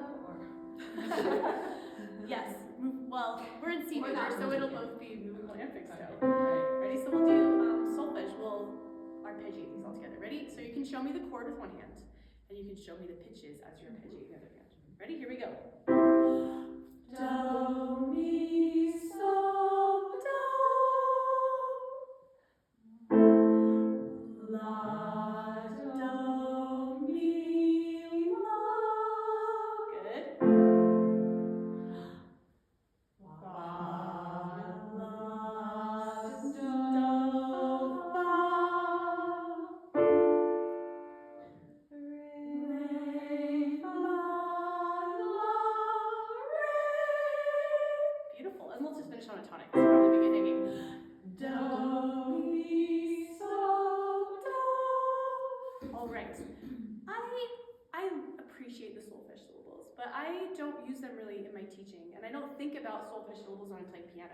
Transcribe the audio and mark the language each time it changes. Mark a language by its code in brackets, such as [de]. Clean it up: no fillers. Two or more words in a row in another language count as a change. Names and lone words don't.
[en] Yes. Well, we're in C major, so it'll both be movable and fixed toe. Ready? So we'll do solfege. We'll arpeggiate these all together. Ready? So you can show me the chord with one hand, and you can show me the pitches as you're arpeggiating the other hand. Ready? Here we go. Do, mi, sol, do. La, do, mi, la. Good. Fa, la, do, fa. Re, fa, la, re. Beautiful. And we'll just finish on a tonic because we're only beginning. Do, mi, sol, do. All right. I appreciate the solfege syllables, but I don't use them really in my teaching, and I don't think about solfege syllables when I'm playing piano.